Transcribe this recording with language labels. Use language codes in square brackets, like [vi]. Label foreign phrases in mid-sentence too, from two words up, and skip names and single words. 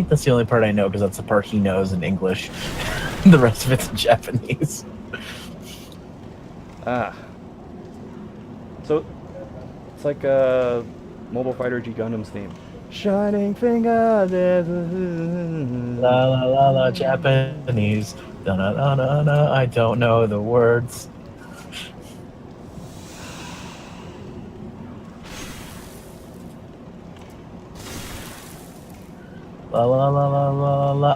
[en] That's the only part I know because that's the part he knows in English. The rest of it's in Japanese. Ah. So, it's like a Mobile Fighter G Gundam's theme. Shining finger. La la la la Japanese. Da na na na na. I don't know the words. La la la la la la.